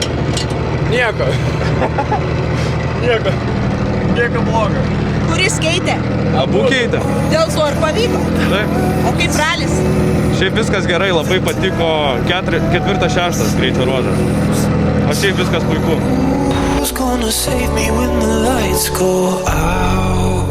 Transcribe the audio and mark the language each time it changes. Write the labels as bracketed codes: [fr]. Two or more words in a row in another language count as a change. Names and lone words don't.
[lt] Nieko. Nieko blogo. Kuris keitė? Abu keitė. Dėl to ir pavyko? Taip. O kaip ralis? Šiaip viskas gerai, labai patiko 4-6 greičio ruožas. O šiaip viskas puiku. [en] Who's gonna save me when the lights go out?